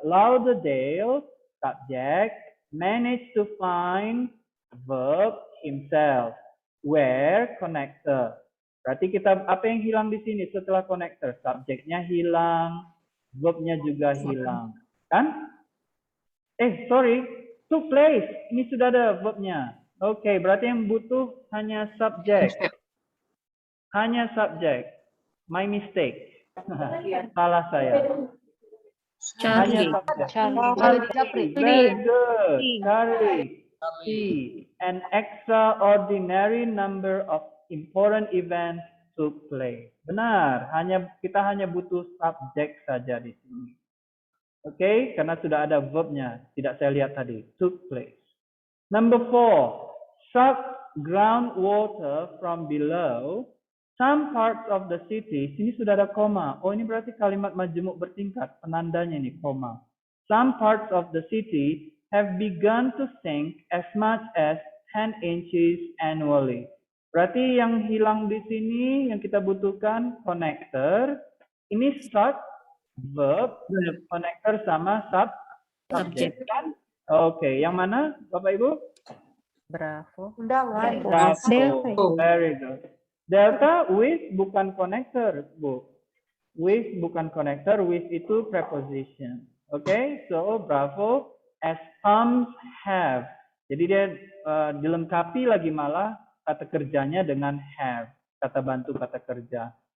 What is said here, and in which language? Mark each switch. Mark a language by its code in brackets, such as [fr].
[id] Lauderdale subject managed to find verb himself where connector. Berarti kita apa yang hilang di sini setelah connector? Subjeknya hilang, verbnya juga hilang, kan? [en] Sorry, took place. [id] Ini sudah ada verbnya. Oke, berarti yang butuh hanya subjek. Hanya subjek. [en] My mistake. [id] Salah saya. Hanya subjek. Japri. [en] Very good. Charlie. An extraordinary number of important events took place. [id] Benar, kita hanya butuh subjek saja di sini. Oke, karena sudah ada verbnya, tidak saya lihat tadi. [en] Took place. Number 4, sucked groundwater from below some parts of the city. [id] Sini sudah ada koma. Oh, ini berarti kalimat majemuk bertingkat. Penandanya ini koma. [en] Some parts of the city have begun to sink as much as 10 inches annually. [id] Berarti yang hilang di sini yang kita butuhkan connector. Ini suck, verb, connector sama subject kan? Oke, yang mana Bapak Ibu? [en] Bravo. Bravo. Very good. Delta with [id] bukan [en] connector, Bu. [id] With bukan connector, with itu preposition. [en] Oke, so bravo as pumps have. [id] Jadi dia dilengkapi lagi malah kata kerjanya dengan have, kata bantu kata kerja.